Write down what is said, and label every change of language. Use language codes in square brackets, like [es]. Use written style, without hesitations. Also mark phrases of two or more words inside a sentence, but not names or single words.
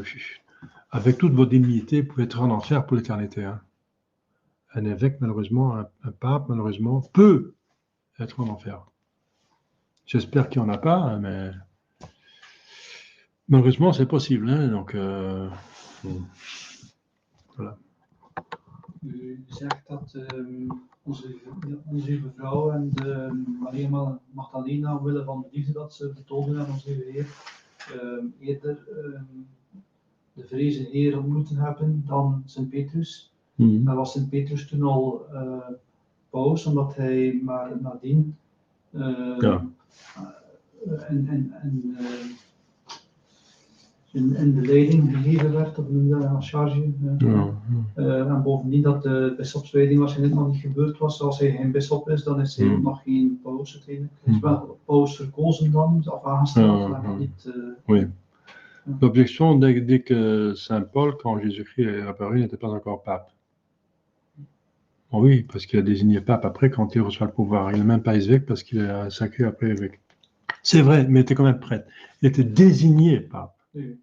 [fr] Avec toute votre dignité, vous pouvez être en enfer pour l'éternité. Hein. Un évêque, malheureusement, un pape, malheureusement, peut être en enfer. J'espère qu'il n'y en a pas, mais malheureusement, c'est possible. Hein. Donc, voilà. [nl] U zegt dat onze lieve vrouw en de Maria Magdalena, omwille van de liefde dat ze betoonden aan onze Heer, eerder de vrezen Heer ontmoeten hebben dan Sint Petrus. Maar was Sint Petrus toen al boos, omdat hij maar nadien in de leiding gegeven werd, of in de charge. En bovendien dat de bisschopswijding waarschijnlijk nog niet gebeurd was. Als hij geen bisschop is, dan is hij ook nog geen paus uiteindelijk. Hij is wel paus verkozen dan, of aangesteld, maar nog niet... [fr] Oui. L'objection dit que Saint Paul, quand Jésus-Christ est apparu, n'était pas encore pape. Bon, oui, parce qu'il a désigné pape après quand il reçoit le pouvoir. Il n'est même pas évêque parce qu'il est sacré après évêque. C'est vrai, mais il était quand même prêtre. Il était désigné pape. Oui.